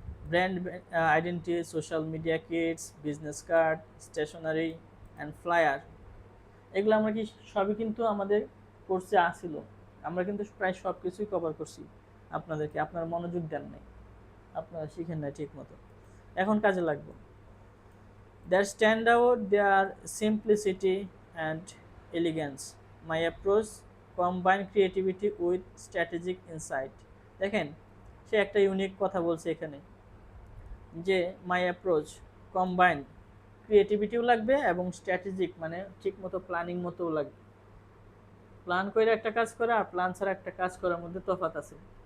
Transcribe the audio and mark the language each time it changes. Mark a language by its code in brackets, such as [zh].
[bn] Brand identity, social media Kitts, business card, stationery and flyer, এগুলো আমরা কি সবই কিন্তু আমাদের কোর্সে আসিল। আমরা কিন্তু প্রায় সব কিছুই কভার করছি আপনাদেরকে, আপনারা মনোযোগ দেন নাই, আপনারা শিখেন নাই ঠিক মতো, এখন কাজে লাগবে। [en] Their standout, their simplicity and elegance. My approach combine creativity with strategic insight. [bn] দেখেন সে একটা ইউনিক কথা বলছে এখানে, যে মাই অ্যাপ্রোচ কম্বাইন, ক্রিয়েটিভিটিও লাগবে এবং স্ট্র্যাটেজিক মানে ঠিক মতো প্ল্যানিং মতোও লাগবে। প্ল্যান করে একটা কাজ করা আর প্ল্যান ছাড়া একটা কাজ করার মধ্যে তফাৎ আছে।